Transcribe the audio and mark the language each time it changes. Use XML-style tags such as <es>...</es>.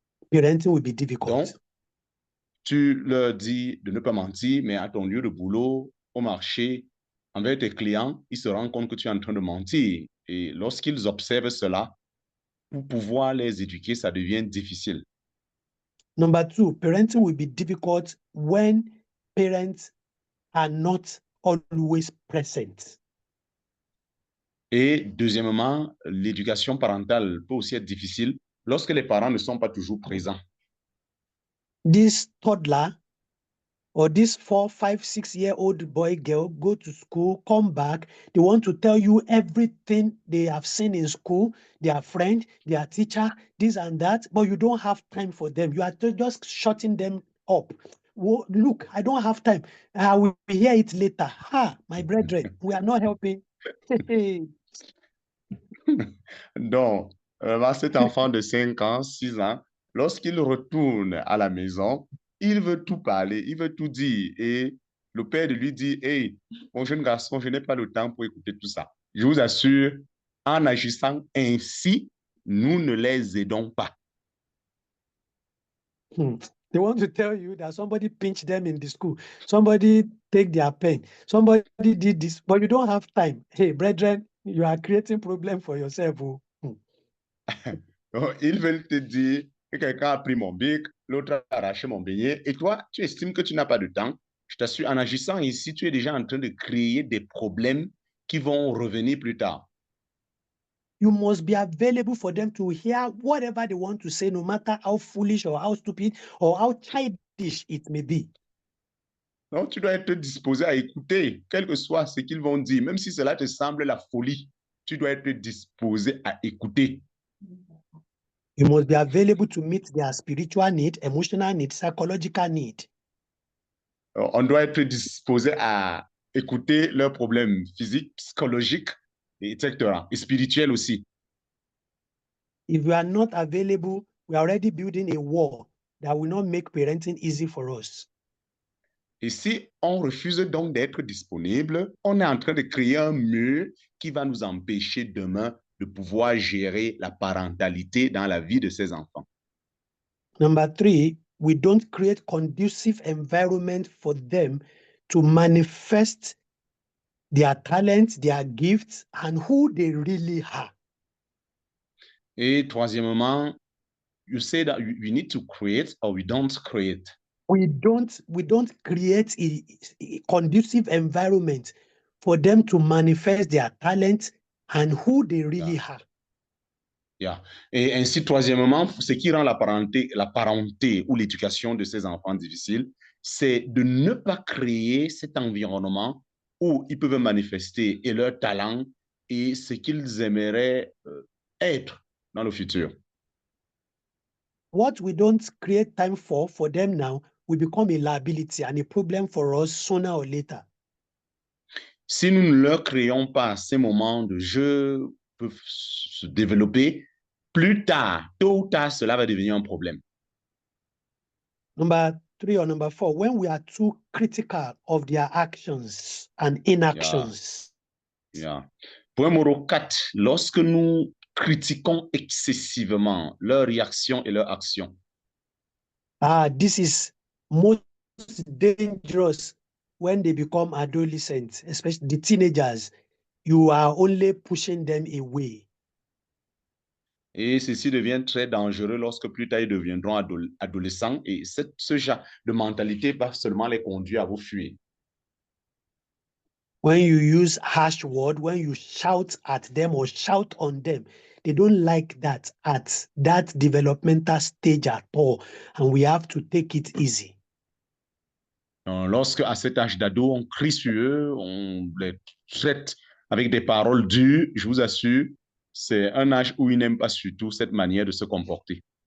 <en>Parenting will be difficult.</en> <fr>Donc, tu leur dis de ne pas mentir, mais à ton lieu de boulot, au marché, envers tes clients, ils se rendent compte que tu es en train de mentir. Et lorsqu'ils observent cela, pour pouvoir les éduquer, ça devient difficile.</fr> <en>Number two, parenting will be difficult when parents are not always present.</en> <fr>Et deuxièmement, l'éducation parentale peut aussi être difficile lorsque les parents ne sont pas toujours présents.</fr> <en>This toddler or this 4, 5, 6-year-old boy, girl go to school, come back. They want to tell you everything they have seen in school, their friend, their teacher, this and that, but you don't have time for them. You are just shutting them up. Well, look, I don't have time. I will hear it later. Ha, my brethren, we are not helping.</en> <fr>Donc, cet enfant de 5 ans, 6 ans, lorsqu'il retourne à la maison, il veut tout parler, il veut tout dire. Et le père de lui dit, « Hey, mon jeune garçon, je n'ai pas le temps pour écouter tout ça. » Je vous assure, en agissant ainsi, nous ne les aidons pas.</fr> <en>They want to tell you that somebody pinched them in the school. Somebody take their pen. Somebody did this, but you don't have time. Hey, brethren, you are creating problem for yourself.</en> <fr>Donc, ils veulent te dire que quelqu'un a pris mon bic, l'autre a arraché mon beignet, et toi, tu estimes que tu n'as pas de temps. Je t'assure, en agissant ici, tu es déjà en train de créer des problèmes qui vont revenir plus tard.</fr> <en>You must be available for them to hear whatever they want to say, no matter how foolish or how stupid or how childish it may be.</en> <fr>Donc, tu dois être disposé à écouter, quel que soit ce qu'ils vont dire, même si cela te semble la folie, tu dois être disposé à écouter.</fr> <en>You must be available to meet their spiritual need, emotional need, psychological need.</en> <fr>On doit être disposé à écouter leurs problèmes physiques, psychologiques, etc., et spirituels aussi.</fr> <en>If we are not available, we are already building a wall that will not make parenting easy for us.</en> <fr>Et si on refuse donc d'être disponible, on est en train de créer un mur qui va nous empêcher demain de pouvoir gérer la parentalité dans la vie de ces enfants.</fr> <en>Number three, we don't create conducive environment for them to manifest their talents, their gifts, and who they really are.</en> <fr>Et troisièmement,</fr> <en>you say that we need to create or we don't create. We don't create a conducive environment for them to manifest their talent and who they really are. Yeah.</en> <fr>Et ainsi, troisièmement, ce qui rend la parenté ou l'éducation de ces enfants difficile, c'est de ne pas créer cet environnement où ils peuvent manifester et leur talent et ce qu'ils aimeraient être dans le futur.</fr> <en>What we don't create time for them now will become a liability and a problem for us sooner or later.</en> <fr>Si nous ne leur créons pas ces moments de jeu peuvent se développer, plus tard, tôt ou tard, cela va devenir un problème.</fr> <en>Number 3 or number 4, when we are too critical of their actions and inactions.</en> <fr>Yeah. Point numéro 4, lorsque nous critiquons excessivement leurs réactions et leurs actions.</fr> <en>This is most dangerous when they become adolescents, especially the teenagers. You are only pushing them away.</en> <fr>Et ceci devient très dangereux lorsque plus tard ils deviendront adolescents et ce genre de mentalité va seulement les conduire à vous fuir.</fr> <en>When you use harsh words, when you shout at them or shout on them, they don't like that at that developmental stage at all. And we have to take it easy.</en> <fr>Donc, lorsque à cet âge d'ado, on crie sur eux, on les traite avec des paroles dures, je vous assure, c'est un âge où ils n'aiment pas surtout cette manière de se comporter.</fr>